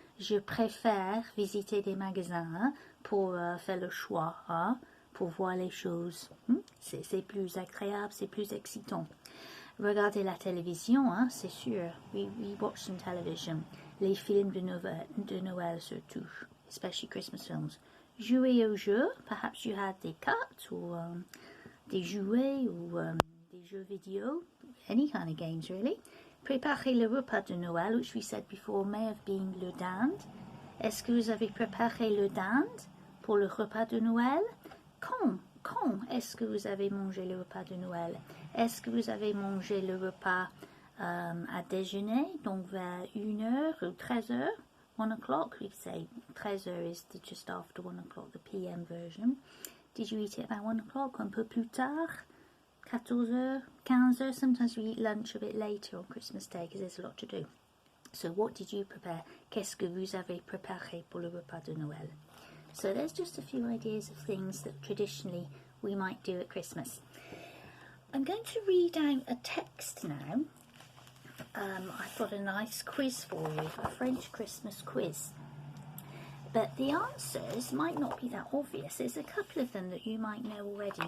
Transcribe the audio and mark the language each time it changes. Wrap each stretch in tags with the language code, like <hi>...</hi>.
<fr>Je préfère visiter des magasins hein, pour faire le choix, hein, pour voir les choses. C'est plus agréable, c'est plus excitant. Regarder la télévision, hein, c'est sûr.</fr> <en>We watch some television.</en> <fr>Les films de Noël surtout,</fr> <en>especially Christmas films.</en> <fr>Jouer au jeu,</fr> <en>perhaps you had</en> <fr>des cartes ou des jouets ou des jeux vidéo,</fr> <en>any kind of games really.</en> <fr>Préparer le repas de Noël,</fr> <en>which we said before may have been</en> <fr>le dinde. Est-ce que vous avez préparé le dinde pour le repas de Noël? Quand est-ce que vous avez mangé le repas de Noël? Est-ce que vous avez mangé le repas à déjeuner, donc vers 1h ou 13h?</fr> <en>1 o'clock, we say 13h is just after 1 o'clock, the PM version. Did you eat it about 1 o'clock,</en> <fr>un peu plus tard?</fr> <en>14h, 15h? Sometimes we eat lunch a bit later on Christmas Day because there's a lot to do. So what did you prepare?</en> <fr>Qu'est-ce que vous avez préparé pour le repas de Noël?</fr> <en>So there's just a few ideas of things that traditionally we might do at Christmas. I'm going to read out a text now. I've got a nice quiz for you, a French Christmas quiz. But the answers might not be that obvious. There's a couple of them that you might know already.</en>